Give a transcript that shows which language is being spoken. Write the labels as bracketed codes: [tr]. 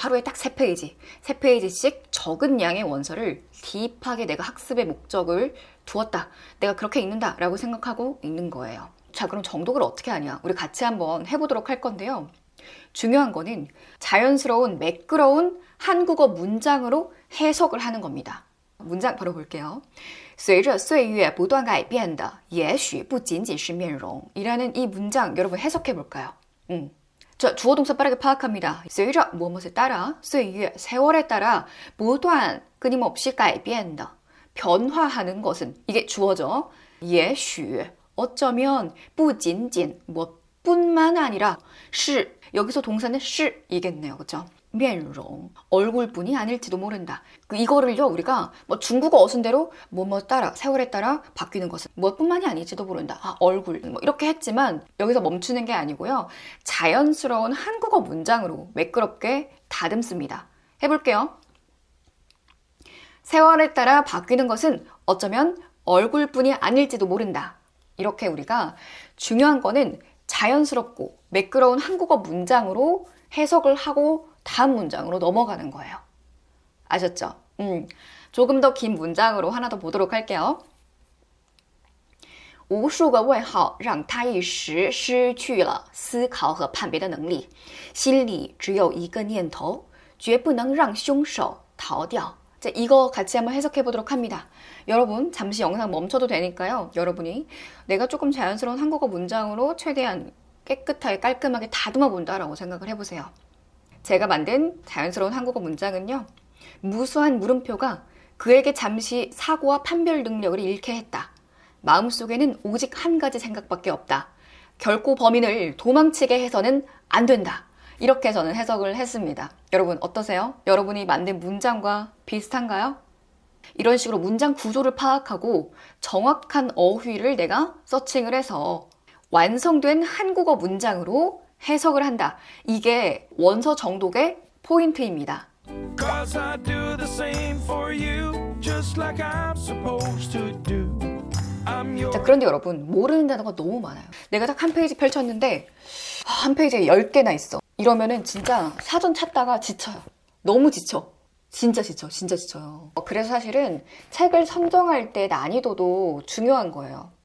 [ko] 하루에 딱 3페이지씩 적은 양의 원서를 딥하게 내가 학습의 목적을 두었다, 내가 그렇게 읽는다 라고 생각하고 읽는 거예요. 자, 그럼 정독을 어떻게 하냐? 우리 같이 한번 해보도록 할 건데요. 중요한 거는 자연스러운 매끄러운 한국어 문장으로 해석을 하는 겁니다. 문장 바로 볼게요. [zh] 随着岁月不断改变的也许不仅仅是面容 [ko] 이라는 이 문장 여러분 해석해 볼까요? 자, 주어 동사 빠르게 파악합니다. 随着 무엇에 따라, 岁月 세월에 따라 不断 끊임없이 改变的 변화하는 것은, 이게 주어죠. 也许 어쩌면 不仅仅 뭐뿐만 아니라 是 여기서 동사는 是 이겠네요. 그렇죠? 面容 얼굴뿐이 아닐지도 모른다. 이거를요, 우리가 뭐 중국어 어순대로 뭐 따라, 세월에 따라 바뀌는 것은 무엇뿐만이 아닐지도 모른다. 얼굴 뭐 이렇게 했지만 여기서 멈추는 게 아니고요, 자연스러운 한국어 문장으로 매끄럽게 다듬습니다. 해볼게요. 세월에 따라 바뀌는 것은 어쩌면 얼굴뿐이 아닐지도 모른다. 이렇게 우리가 중요한 거는 자연스럽고 매끄러운 한국어 문장으로 해석을 하고 다음 문장으로 넘어가는 거예요. 아셨죠? 조금 더 긴 문장으로 하나 더 보도록 할게요. [zh] 无数个问号让他一时失去了思考和判别的能力，心里只有一个念头，绝不能让凶手逃掉。 [ko] 자, 이거 같이 한번 해석해 보도록 합니다. 여러분 잠시 영상 멈춰도 되니까요, 여러분이 내가 조금 자연스러운 한국어 문장으로 최대한 깨끗하게 깔끔하게 다듬어 본다라고 생각을 해보세요. 제가 만든 자연스러운 한국어 문장은요, 무수한 물음표가 그에게 잠시 사고와 판별 능력을 잃게 했다. 마음속에는 오직 한 가지 생각밖에 없다. 결코 범인을 도망치게 해서는 안 된다. 이렇게 저는 해석을 했습니다. 여러분 어떠세요? 여러분이 만든 문장과 비슷한가요? 이런 식으로 문장 구조를 파악하고 정확한 어휘를 내가 서칭을 해서 완성된 한국어 문장으로 해석을 한다. 이게 원서 정독의 포인트입니다. [en] Cause I do the same for you, just like I'm supposed to do. I'm your [ko] 자, 그런데 여러분 모르는 단어가 너무 많아요. 내가 딱 한 페이지 펼쳤는데 한 페이지에 10개나 있어. 이러면은 진짜 사전 찾다가 지쳐요. 너무 지쳐. 진짜 지쳐요. 그래서 사실은 책을 선정할 때 난이도도 중요한 거예요.